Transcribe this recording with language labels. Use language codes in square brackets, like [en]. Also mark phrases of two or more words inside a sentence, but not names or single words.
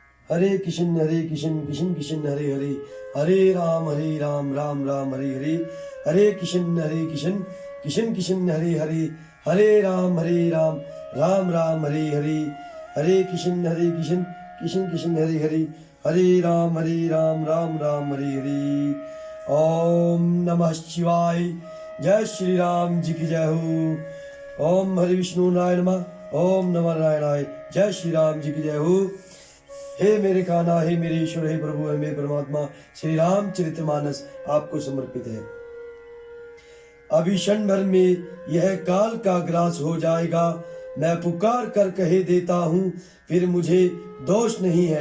[sa] हरे कृष्ण कृष्ण कृष्ण हरे हरे, हरे राम राम राम हरे हरे, हरे कृष्ण कृष्ण कृष्ण हरे हरे, हरे राम राम राम हरे हरे, हरे कृष्ण कृष्ण कृष्ण हरे हरे, हरे राम राम राम हरे हरे। ओम नमः शिवाय। [hi] जय श्री राम जी की जय हो। [sa] ओम हरि विष्णु नारायण नमः, ओम नमः नारायणाय। [hi] जय श्री राम जी की जय हो। हे मेरे कान्हा, हे मेरे ईश्वर, हे प्रभु, हे मेरे परमात्मा, श्री रामचरितमानस आपको समर्पित है। अभी क्षण भर में यह काल का ग्रास हो जाएगा। मैं पुकार कर कहे देता हूँ, फिर मुझे दोष नहीं है।